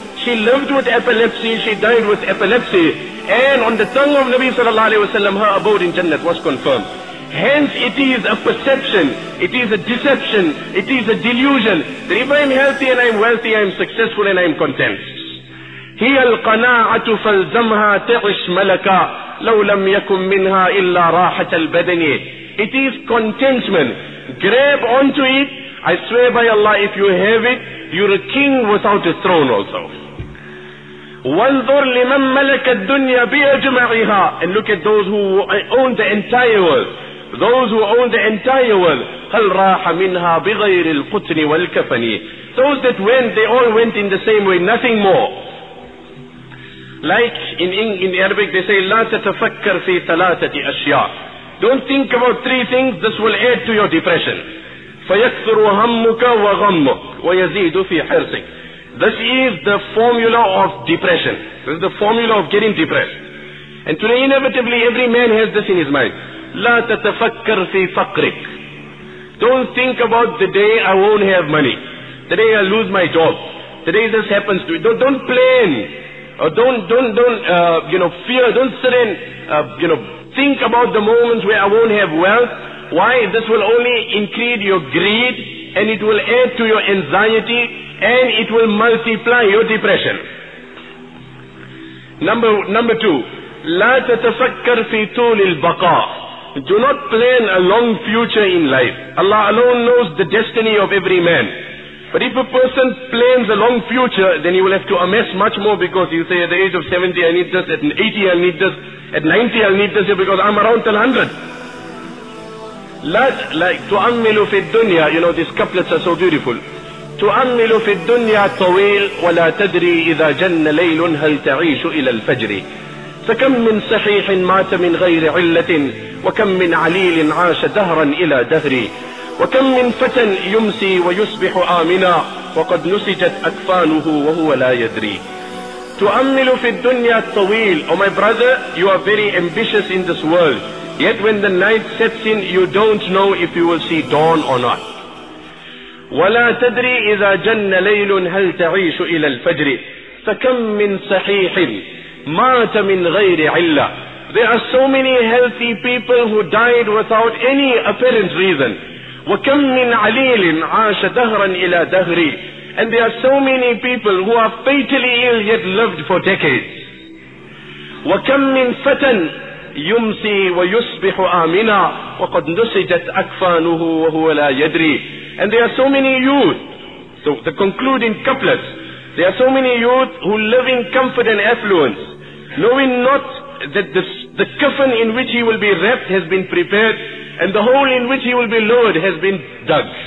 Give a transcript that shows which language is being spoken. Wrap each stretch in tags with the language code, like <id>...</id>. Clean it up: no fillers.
<en>She lived with epilepsy, she died with epilepsy. And on the tongue of Nabi sallallahu alayhi wa sallam, her abode in Jannah was confirmed. Hence it is a perception, it is a deception, it is a delusion that if I am healthy and I am wealthy, I am successful and I am content.</en> <ar>هي القناعة فالزمها تعش ملكا لو لم يكن منها إلا راحة البدن.</ar> <en>It is contentment. Grab onto it. I swear by Allah, if you have it, you're a king without a throne also.</en> <ar>وانظر لمن ملك الدنيا بأجمعها.</ar> <en>And look at those who own the entire world. Those who own the entire world.</en> <ar>هل راح منها بغير القطن والكفن.</ar> <en>Those that went, they all went in the same way, nothing more. Like in Arabic they say,</en> <ar>لا تتفكر في ثلاثة أشياء.</ar> <en>Don't think about three things, this will add to your depression.</en> <ar>فيكثر همك وغمك ويزيد في حرصك.</ar> <en>This is the formula of depression. This is the formula of getting depressed. And today inevitably every man has this in his mind.</en> <ar>لا تتفكر في فقرك.</ar> <en>Don't think about the day I won't have money, the day I lose my job, the day this happens to me. Don't plan, or don't fear. Don't sit and think about the moments where I won't have wealth. Why? This will only increase your greed, and it will add to your anxiety, and it will multiply your depression. Number two,</en> <ar>لا تتفكر في طول البقاء.</ar> <en>Do not plan a long future in life. Allah alone knows the destiny of every man. But if a person plans a long future, then he will have to amass much more, because he'll say at the age of 70 I need this, at 80 I'll need this, at 90 I'll need this, because I'm around till 100. Like</en> <ar>تؤمل في الدنيا,</ar> <en>these couplets are so beautiful.</en> <ar>تؤمل في الدنيا طويل ولا تدري إذا جن ليل هل تعيش إلى الفجر. فكم من صحيح مات من غير علة وكم من عليل عاش دهرا إلى دهر وكم من فتى يمسي ويصبح آمنا وقد نسجت أكفانه وهو لا يدري. تؤمل في الدنيا الطويل.</ar> <en>Oh my brother, you are very ambitious in this world, yet when the night sets in you don't know if you will see dawn or not.</en> <ar>ولا تدري إذا جن ليل هل تعيش إلى الفجر. فكم من صحيح مات من غير علة.</ar> <en>There are so many healthy people who died without any apparent reason.</en> <ar>وكم من عليل عاش دهرا إلى دهر.</ar> <en>And there are so many people who are fatally ill yet lived for decades.</en> <ar>وكم من فتى يمسي ويصبح آمنا وقد نسجت أكفانه وهو لا يدري.</ar> <en>And there are so many youth. So the concluding couplets. There are so many youth who live in comfort and affluence, knowing not that the coffin in which he will be wrapped has been prepared, and the hole in which he will be lowered has been dug.</en>